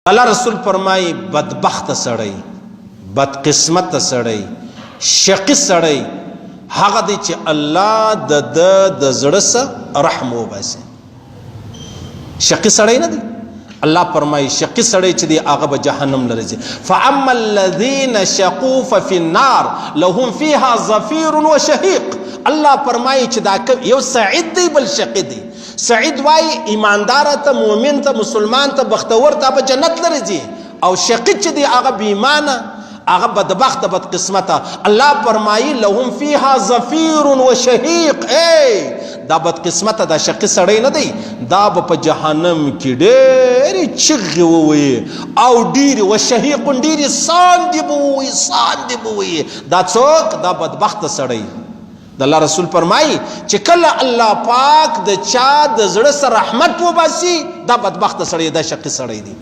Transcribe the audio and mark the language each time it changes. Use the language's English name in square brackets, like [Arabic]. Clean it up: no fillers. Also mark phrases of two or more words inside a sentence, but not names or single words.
[Pashto] الله رسول فرمای بدبخت سړی، بدقسمت سړی، شقی سړی هغه دی چې الله د زړه سره رحم وباسي. شقی سړی نه دی. الله فرمای شقی سړی چې دی هغه به جهنم لري. [Arabic] فاما الذين شقوا ففي النار لهم فيها زفير وشهيق. [Pashto] الله فرمای چې دا یو سعید دی بل شقی دی. سعید وای ایماندار ته، مؤمن ته، مسلمان ته، بختور ته به جنت لري. او شقی چې دی هغه بې ایمانه، هغه بدبخت بدقسمته. الله فرمایي [Arabic] لهم فيها زفير وشهيق. [Pashto] دا بدقسمته دا شقی سړی نه دی، دا به په جهنم کې ډېرې چغې ووایي او ډېرې وشهيق ډېرې ساندې به ووایي، ساندې به ووایي. دا څوک؟ دا بدبخته سړی. د الله رسول فرمایي چې کله الله پاک د چا د زړه سره رحمت وباسي دا بدبخته سړی، دا شقی سړی دی.